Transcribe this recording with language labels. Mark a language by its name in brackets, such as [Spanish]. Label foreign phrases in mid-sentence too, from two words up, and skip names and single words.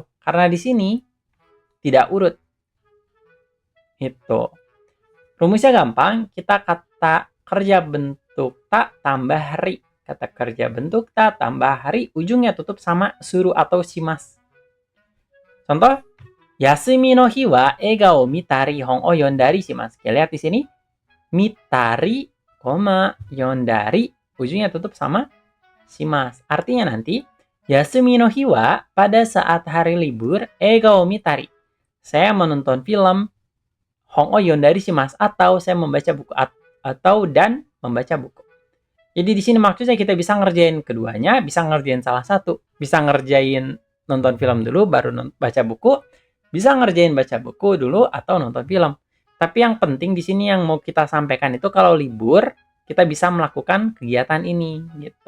[Indonesian] Karena di sini tidak urut. Itu. Rumusnya gampang, kita kata kerja bentuk ta tambah ri. Kata kerja bentuk ta tambah ri, ujungnya tutup sama suru atau shimasu. Contoh, [Japanese] 休みの日は笑顔見たり本を読んだりします. [Indonesian] Oke, lihat di sini. [Japanese] 見たり、読んだり, [Indonesian] ujungnya tutup sama shimasu. Artinya nanti, [Japanese] 休みの日は [Indonesian] pada saat hari libur, [Japanese] 笑顔見たり. [Indonesian] Saya menonton film [Japanese] 本を読んだりします [Indonesian] atau saya membaca buku dan membaca buku. Jadi di sini maksudnya kita bisa ngerjain keduanya, bisa ngerjain salah satu, bisa ngerjain nonton film dulu baru baca buku, bisa ngerjain baca buku dulu atau nonton film. Tapi yang penting di sini yang mau kita sampaikan itu kalau libur kita bisa melakukan kegiatan ini gitu.